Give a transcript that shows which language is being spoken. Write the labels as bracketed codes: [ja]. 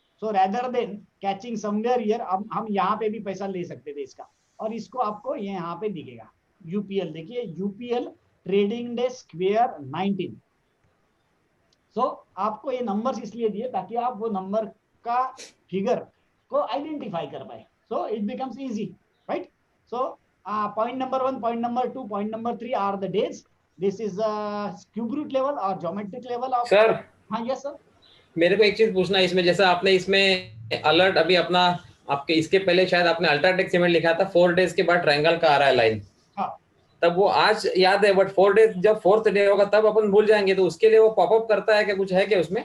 [en] so rather than catching somewhere here, [hi] अब हम यहाँ पे भी पैसा ले सकते थे इसका, और इसको आपको ये यहाँ पे दिखेगा यूपीएल। देखिए यूपीएल ट्रेडिंग डे स्क्वायर 19। सो आपको ये नंबर्स इसलिए दिए ताकि आप वो नंबर का फिगर को आइडेंटिफाई कर पाए, [en] so it becomes easy, [hi] right? [en] So point number 1, point number 2, point number 3 are the days. This is cube root level or geometric level of [hi] sir. हाँ यस सर, मेरे को एक चीज पूछना है इसमें, जैसा आपने इसमें अलर्ट अभी अपना आपके इसके पहले शायद आपने अल्ट्राटेक सीमेंट लिखा था, 4 डेज के बाद ट्रायंगल का आ रहा है लाइन। हाँ, तब वो आज याद है, बट 4 डेज जब 4th डे होगा तब अपन भूल जाएंगे, तो उसके लिए वो पॉपअप करता है क्या, कुछ है क्या उसमें?